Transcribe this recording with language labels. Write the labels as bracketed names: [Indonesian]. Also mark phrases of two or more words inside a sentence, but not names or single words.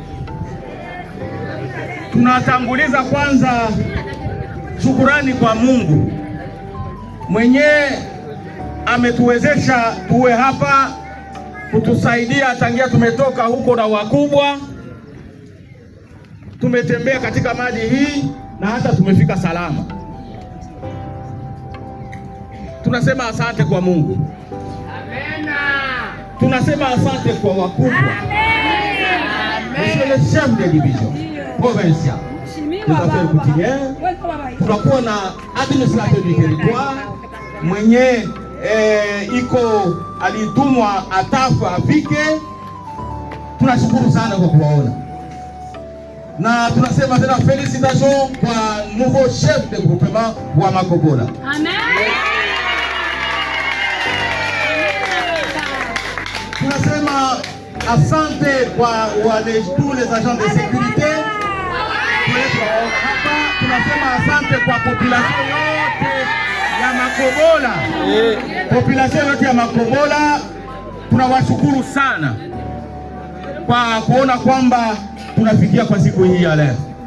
[Swahili] Tunatanguliza kwanza shukurani kwa Mungu mwenye ametuwezesha tuwe hapa, kutusaidia tangia tumetoka huko na wakubwa, tumetembea katika maji hii na hata tumefika salama. Tunasema asante kwa Mungu. Amena. Tunasema asante kwa wakubwa. [French] Monsieur le chef de division provincial, [Swahili] tunakuwa na [French] administrateur du territoire [Swahili] mwenye iko alitumwa atafu afike. Tunashukuru sana kwa kuwaona na tunasema tena felicitation kwa [French] nouveau chef de groupement [Swahili] wa Makobola. Amen. Tunasema asante kwa [French] tous les agents de sécurité [Swahili] hapa. Tunasema asante kwa population yote ya Makobola. Population yote ya Makobola tunawashukuru sana kwa kuona kwamba tunafikia kwa siku hii ya leo.